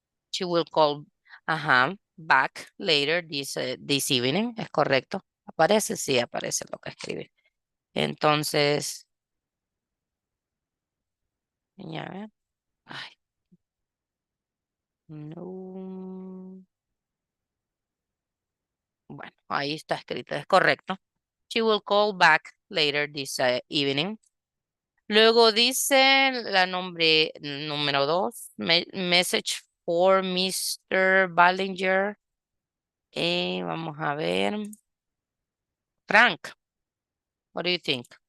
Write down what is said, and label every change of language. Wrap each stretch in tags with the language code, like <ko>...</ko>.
<en>She will call, ajá, back later this evening.</en> <es>¿Es correcto? ¿Aparece? Sí, aparece lo que escribe. Entonces, ya ver. Ay, no. Bueno, ahí está escrito, es correcto.</es> <en>She will call back later this evening.</en> <es>Luego dice la número 2, message for Mr. Ballinger. Vamos a ver.</es> <en>Frank, what do you think?</en>